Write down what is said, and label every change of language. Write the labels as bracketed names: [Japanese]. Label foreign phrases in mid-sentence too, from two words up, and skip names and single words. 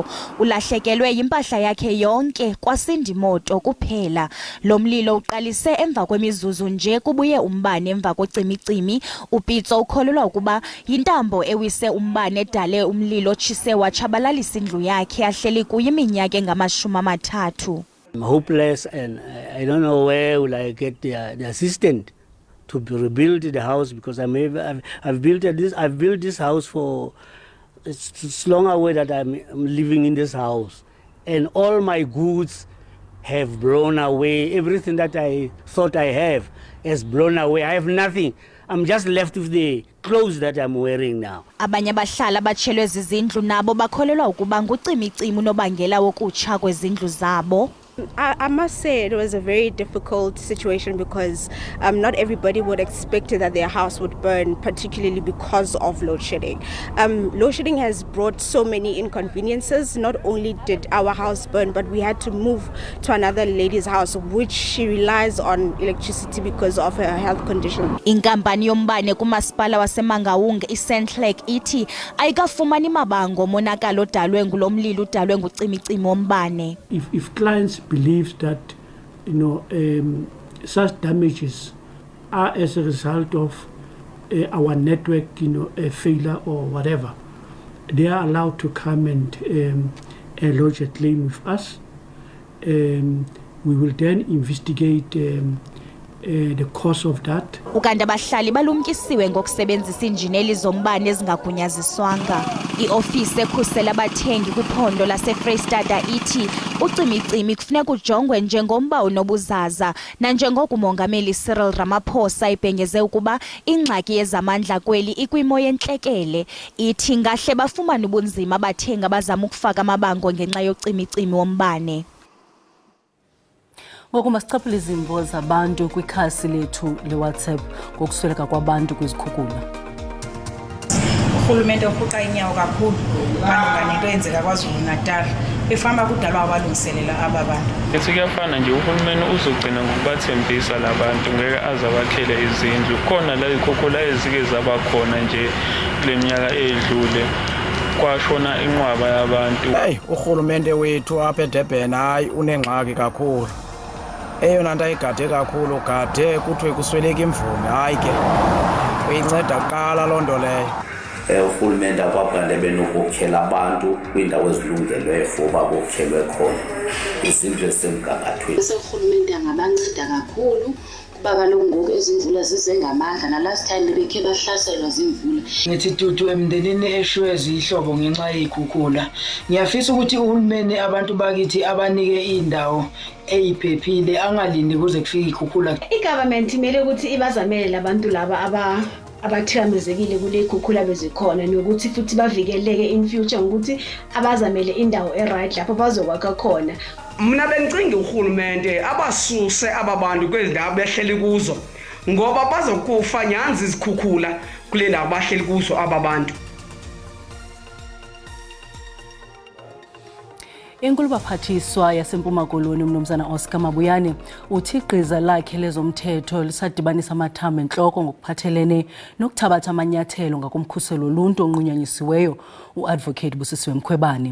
[Xhosa] Ulahlekelwe impahla yakhe yonke kwasinda imoto kuphela. Lo mlilo uqalise emva kwemizuzu nje kubuye umbane emva kocimicimi. UPitso ukholelwa ukuba yintambo ewise umbane edale umlilo otshise watshabalalisa indlu yakhe ahleli kuyo iminyaka engama-30. [English] I'm hopeless and I don't know where will I get the assistant to rebuild the house because I've built this house for it's long away that I'm living in this house and all my goods have blown away. Everything that I thought I have has blown away. I have nothing. I'm just left with the clothes that I'm wearing now. [Xhosa] Abanye abahlali abatshelwe zizindlu nabo bakholelwa ukuba ngucimicimi unobangela wokutsha kwezindlu zabo. [English] I must say it was a very difficult situation because not everybody would expect that their house would burn, particularly because of load shedding. Load shedding has brought so many inconveniences. Not only did our house burn, but we had to move to another lady's house, which she relies on electricity because of her health condition. [Xhosa] Inkampani yombane kumasipala waseMangaung iSentlek ithi ayikafumani mabango monakalo odalwe ngulomlilo udalwe ngucimicimi wombane. [English] If clients believes that such damages are as a result of our network a failure or whatever, they are allowed to come and lodge a claim with us. We will then investigate the cause of that. [Xhosa] Ukanti abahlali balumkisiwe ngokusebenzisa injineli zombane ezingagunyaziswanga. Iofisi ekhusela abathengi kwiphondo laseFreystata ithi ucimicimi kufuneka ujongwe njengomba onobuzaza nanjengoko umongameli Cyril Ramaphosa ibhengeze ukuba ingxaki yezamandla kweli ikwimo yentlekele. Ithi ngahle bafumana ubunzima abathengi abazama ukufaka amabango ngenxa yocimicimi wombane. Ngoku masichaphule izimvo zabantu kwikhasi lethu leWhatsApp ngokusweleka kwabantu kwizikhukhula. Urhulumente uphuca inyawo kakhulu malunga nento eyenzeka KwaZulu-Natal efama kudalwa abalungiselela aba bantu. [Zulu] Ethi kuyafana nje uhulumeni uzogcina ngokubathembisa labantu ngeke azabakhele izindlu. Khona la izikhukhula ezike zabakhona nje kule minyaka edlule kwashona inqwaba yabantu. [Xhosa] Urhulumente wethu apha eDurban hayi unengxaki kakhulu. Eyona nto ayigade kakhulu gade kuthiwe kusweleka imvula hayi ke uyinceda kuqala loo nto leyo. Urhulumente akwabhande benokukhela abantu kwiindawo ezilungelweyo for uba bokhelwe khona izindlu ezisemgangathweni. Urhulumente angabanceda kakhulu kuba kaloku ngoku ezimvula zize ngamandla na [English] last time [Xhosa] bekhe bahlaselwa zimvula. [Zulu] Ngithi tutu emndenini eshwe izihlobo ngenxa yezikhukhula. Ngiyafisa ukuthi uhulumeni abantu bakithi abanike indawo eyiphephile angalindi kuze kufike ikhukhula. Igovernment imele ukuthi ibazamele labantu laba abathikamezekile kule ikhukhula bezikhona nokuthi futhi bavikeleke [English] in future [Zulu] ngokuthi abazamele indawo eright lapho bazokwakha khona. [Xhosa] Mina bengicinga urhulumente abasuse ababantu kwezindawo behleli kuzo ngoba bazokufa nyanzi izikhukhula kule ndawo bahleli kuzo ababantu. Inkulu baphathiswa yaseMpuma Koloni uMnumzana Oscar Mabuyane uthi igqiza lakhe lezomthetho lisadibanisa amathamba entloko ngokuphathelene nokuthabatha amanyathelo ngakumkhuselo oluntu onqunyanyisiweyo uadvocate Busisiwe Mkhwebane.